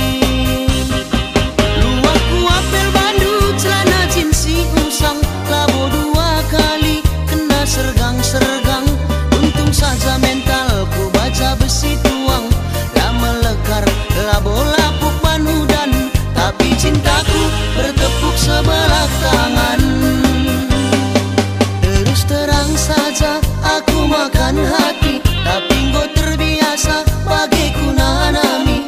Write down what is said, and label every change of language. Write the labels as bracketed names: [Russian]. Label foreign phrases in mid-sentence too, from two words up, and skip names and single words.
[Batak Karo] Luahku apel bandu celana jinsi usang, labo 2 kali kena sergang-sergang. [Indonesian] Untung saja mentalku baja besi tuang, [Batak Karo] lah melekar labo lapuk banudan, [Indonesian] tapi cintaku bertepuk sebelah tangan. Terus terang saja aku makan hati, tapi engkau terbiasa bagiku nanami.